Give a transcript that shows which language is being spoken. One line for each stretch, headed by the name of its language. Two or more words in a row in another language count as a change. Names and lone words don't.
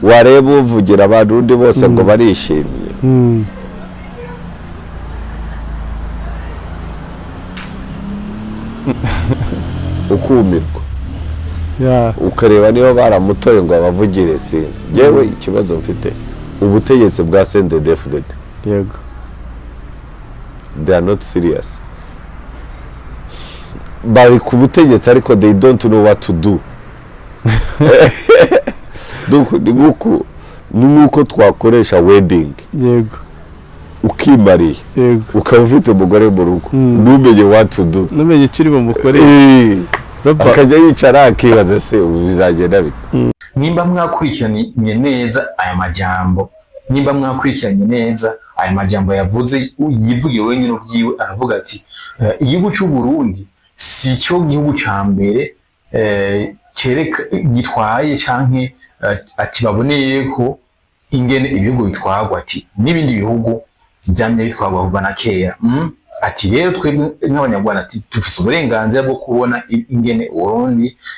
Rundi: wareba uvugira abarundi bose ngo barishimye ukumirwa ukareba niba baramutoye ngo abavugire sinzi yewe ikibazo mfite ubutegetsi bwa CNDD-FDD yego
English: they are not serious
Rundi: bari ku butegetsi ariko
English: they don't know what to do
Rundi: donc ni nk'uko twakoresha wedding yego ukimariye ukaba ufite umugore mu rugo ntumenye
English: what to do
Rundi: ntumenye ikiri bumukoreye akajya yicara akibaza se ubu bizagenda bite nimba mwakurikiranye neza aya majambo nimba mwakurikiranye neza aya majambo yavuze yivugiye wenyine ubyiwe aravuga ati igihugu cy'u Burundi si cyo gihugu ca mbere cereka gitwaye canke ati baboneye ko ingene ibihugu bitwagwa ati n'ibindi bihugu byamye bitwagwa kuva na kera ati rero twebwe nk'abanyarwanda ati dufise uburenganzira bwo kubona ingene Burundi